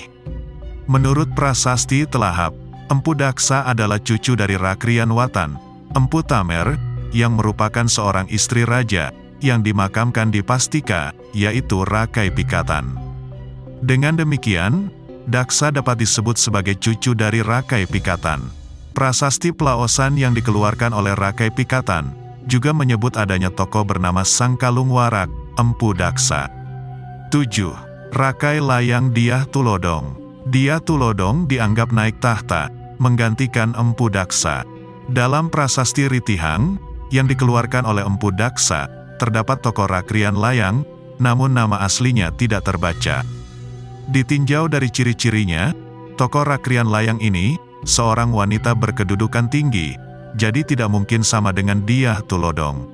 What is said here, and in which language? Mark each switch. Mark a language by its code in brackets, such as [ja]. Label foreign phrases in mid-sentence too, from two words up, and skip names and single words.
[id] Menurut Prasasti Telahap, Empu Daksa adalah cucu dari Rakrian Watan, Empu Tamer, yang merupakan seorang istri raja yang dimakamkan di Pastika, yaitu Rakai Pikatan. Dengan demikian, Daksa dapat disebut sebagai cucu dari Rakai Pikatan. Prasasti Plaosan yang dikeluarkan oleh Rakai Pikatan juga menyebut adanya tokoh bernama Sangkalung Warak, Empu Daksa. 7. Rakai Layang Dyah Tulodong. Dyah Tulodong dianggap naik tahta, menggantikan Empu Daksa. Dalam Prasasti Ritihang, yang dikeluarkan oleh Empu Daksa, terdapat tokoh Rakrian Layang, namun nama aslinya tidak terbaca. Ditinjau dari ciri-cirinya, tokoh Rakrian Layang ini seorang wanita berkedudukan tinggi, jadi tidak mungkin sama dengan Dyah Tulodong.